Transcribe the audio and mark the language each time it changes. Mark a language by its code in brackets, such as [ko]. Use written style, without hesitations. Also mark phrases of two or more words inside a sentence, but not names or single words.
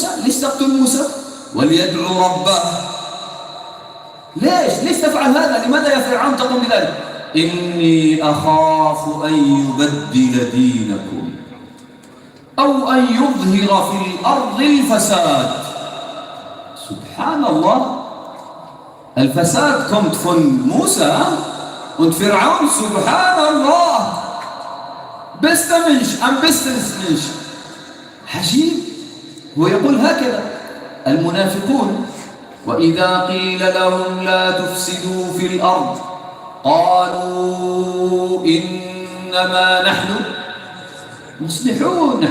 [ar] ليش تقتل موسى؟ وليدعو ربه. ليش تفعل هذا؟ لماذا يا فرعون تقوم بذلك؟ إني أخاف أن يبدل دينكم أو أن يظهر في الأرض الفساد. سبحان الله، الفساد [de] kommt von Musa und Fir'aun, Subhanallah, bester Mensch, am besten Mensch. [ar] عجيب. هو يقول هكذا المنافقون وإذا قيل لهم لا تفسدوا في الأرض قالوا إنما نحن مصلحون.